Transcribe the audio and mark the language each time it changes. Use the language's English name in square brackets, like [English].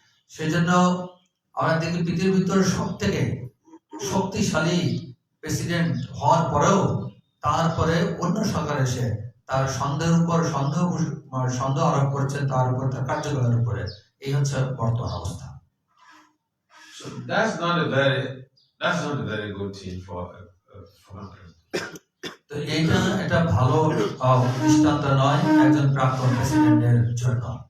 [Bangla] সেই জন্য আমরা দেখি পৃথিবীর ভিতরে সব থেকে শক্তিশালী প্রেসিডেন্ট হওয়ার পরেও তারপরে অন্য সরকার এসে তার সন্দেহের উপর সন্দেহ আরোপ করছেন, তার উপর তার কার্যকলাপের উপরে। এই হচ্ছে বর্তমান অবস্থা। [English] So that's not a very good thing for a president. [Bangla] তো এটা ভালো দৃষ্টান্ত নয় একজন প্রাক্তন প্রেসিডেন্টের জন্য।